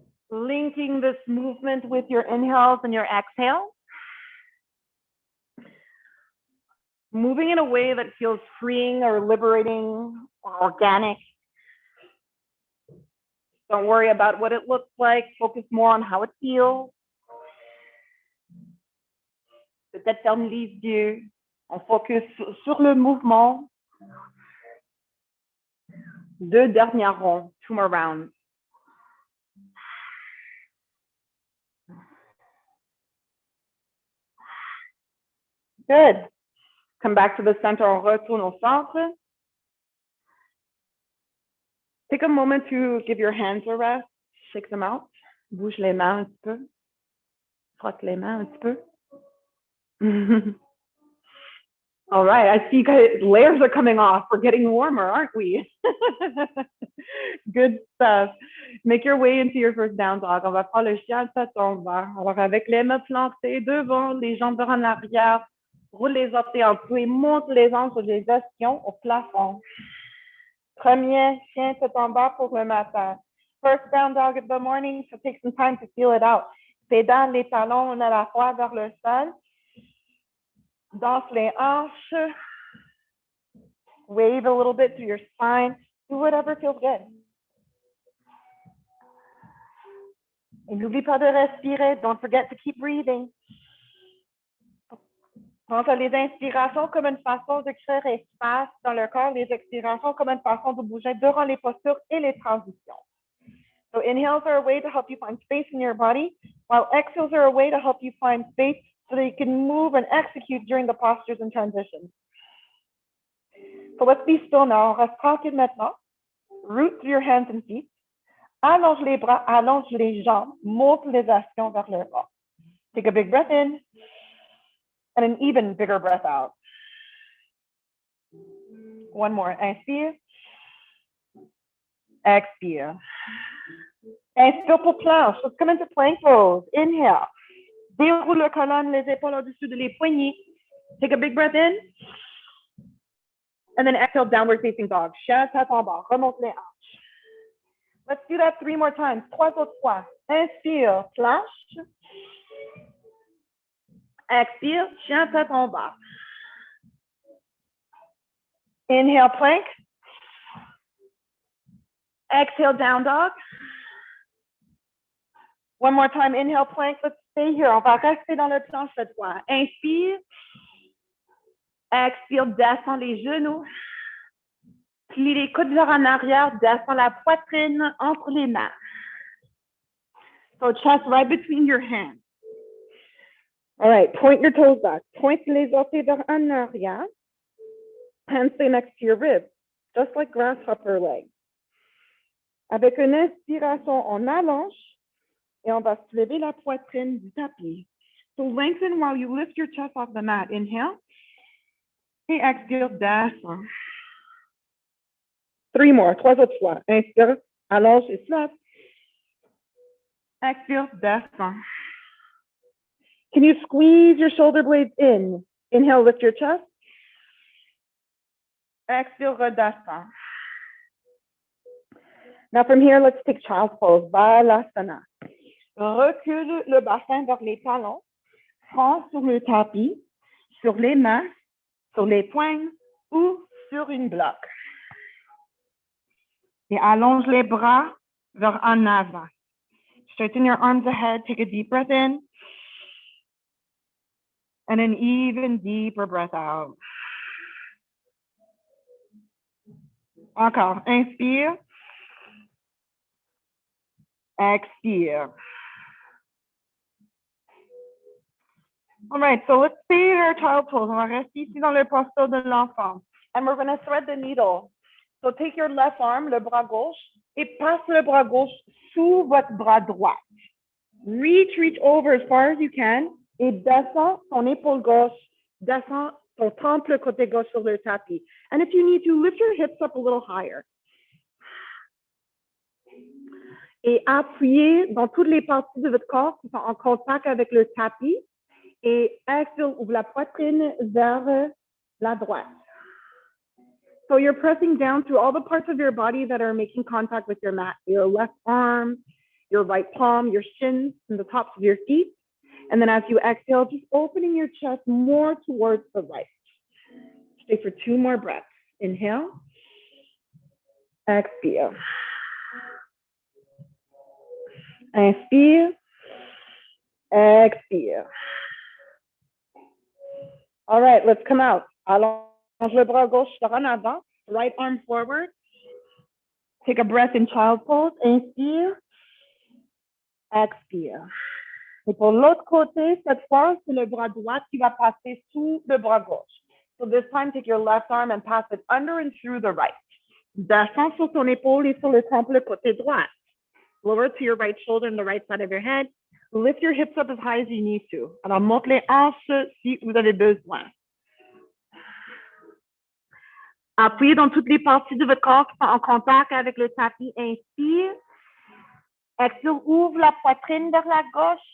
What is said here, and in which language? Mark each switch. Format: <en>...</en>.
<en>Linking this movement with your inhales and your exhales. Moving in a way that feels freeing or liberating or organic. Don't worry about what it looks like. Focus more on how it feels.</en> <fr>Peut-être ferme les yeux. On focus sur le mouvement. 2 derniers ronds,</fr> <en>2 more rounds. Good. Come back to the center,</en> <fr>on retourne au centre.</fr> <en>Take a moment to give your hands a rest. Shake them out.</en> <fr>Bouge les mains un petit peu. Frotte les mains un petit peu.</fr> <en>All right, I see layers are coming off. We're getting warmer, aren't we? Good stuff. Make your way into your first down dog.</en> <fr>On va faire le chien à tombant. Alors, avec les mains plantées devant, les jambes en arrière, roule les orteils en dessous et monte les hanches de gestion au plafond. Premier chien à tombant pour le matin.</fr> <en>First down dog of the morning, so take some time to feel it out.</en> <fr>Pédale les talons à la fois vers le sol. Danse les hanches.</fr> <en>Wave a little bit through your spine. Do whatever feels good.</en> <fr>Et n'oublie pas de respirer.</fr> <en>Don't forget to keep breathing.</en> <fr>Pense à les inspirations comme une façon de créer espace dans le corps, les expirations comme une façon de bouger durant les postures et les transitions.</fr> <en>So inhales are a way to help you find space in your body, while exhales are a way to help you find space so that you can move and execute during the postures and transitions. So let's be still now.</en> <fr>On reste tranquille maintenant.</fr> <en>Root through your hands and feet.</en> <fr>Allonge les bras, allonge les jambes, monte les actions vers le bas.</fr> <en>Take a big breath in and an even bigger breath out. One more. Inspire.</en> <fr>Expire. Inspire pour planche.</fr> <en>Let's come into plank pose. Inhale.</en> <fr>Déroule le colonne, les épaules au-dessus de les poignets.</fr> <en>Take a big breath in. And then exhale, downward facing dog.</en> <fr>Chien, tête en bas. Remonte les hanches.</fr> <en>Let's do that 3 more times.</en> <fr>3 autres fois. Inspire, planche. Expire, chien, tête en bas.</fr> <en>Inhale, plank. Exhale, down dog. One more time, inhale, plank. Let's stay here.</en> <fr>On va rester dans le planche cette fois. Inspire. Expire, descends les genoux. Plie les coudes vers en arrière, descends la poitrine entre les mains.</fr> <en>So chest right between your hands. All right, point your toes back.</en> <fr>Point les orteils vers en arrière.</fr> <en>Hands stay next to your ribs, just like grasshopper legs.</en> <fr>Avec une inspiration, on allonge et on va soulever la poitrine du tapis.</fr> <en>So lengthen while you lift your chest off the mat.</en> <fr>Inhale. Et expire, descends.</fr> <en>3 more,</en> <fr>3 autres fois. Inspire, allonge et soulève. Expire, descends.</fr> <en>Can you squeeze your shoulder blades in? Inhale, lift your chest.</en> <fr>Expire, redescends.</fr> <en>Now from here, let's take child's pose, Balasana.</en> <fr>Recule le bassin vers les talons. Front sur le tapis, sur les mains, sur les poings ou sur une bloc. Et allonge les bras vers en avant.</fr> <en>Straighten your arms ahead. Take a deep breath in. And an even deeper breath out.</en> <fr>Encore. Inspire. Expire.</fr> <en>All right, so let's stay in our child pose.</en> <fr>On va rester ici dans le posture de l'enfant.</fr> <en>And we're going to thread the needle. So take your left arm,</en> <fr>le bras gauche, et passe le bras gauche sous votre bras droit.</fr> <en>Reach over as far as you can,</en> <fr>et descends ton épaule gauche, descends ton temple côté gauche sur le tapis.</fr> <en>And if you need to, lift your hips up a little higher.</en> <fr>Et appuyez dans toutes les parties de votre corps qui sont en contact avec le tapis. Et exhale, ouvre la poitrine vers la droite.</fr> <en>So you're pressing down through all the parts of your body that are making contact with your mat. Your left arm, your right palm, your shins, and the tops of your feet. And then as you exhale, just opening your chest more towards the right. Stay for 2 more breaths. Inhale. Expire.</en> <fr>Inspire. Expire.</fr> <en>All right, let's come out.</en> <fr>Allonge le bras gauche vers en avant.</fr> <en>Right arm forward. Take a breath in child pose.</en> <fr>Inspire. Expire. Et pour l'autre côté, cette fois, c'est le bras droit qui va passer sous le bras gauche.</fr> <en>So this time, take your left arm and pass it under and through the right.</en> <fr>Descends sur ton épaule et sur le temple côté droit.</fr> <en>Lower to your right shoulder and the right side of your head. Lift your hips up as high as you need to.</en> <fr>Alors, monte les hanches si vous avez besoin. Appuyez dans toutes les parties de votre corps qui sont en contact avec le tapis. Inspire. Exhale, ouvre la poitrine vers la gauche.</fr>